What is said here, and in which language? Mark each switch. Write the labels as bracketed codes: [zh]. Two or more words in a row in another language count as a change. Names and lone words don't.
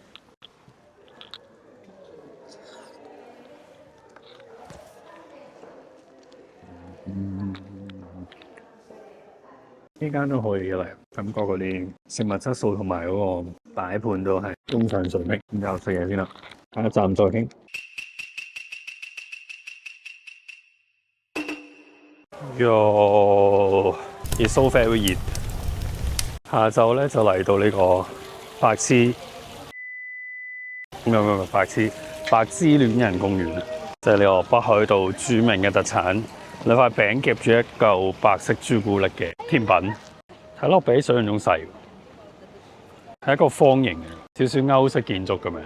[yue] 呢間都可以嘅嚟，感覺嗰啲食物質素同埋嗰個擺盤都係中上水平。咁就食嘢先啦，下一站再傾。 [en] It's so very [yue] 熱。下晝咧就嚟到呢個白痴，白芝戀人公園，即係呢個北海道著名嘅特產。兩塊餅夾住一嚿白色朱古力嘅甜品，睇落比想象中細，係一個方形嘅，少少歐式建築咁樣。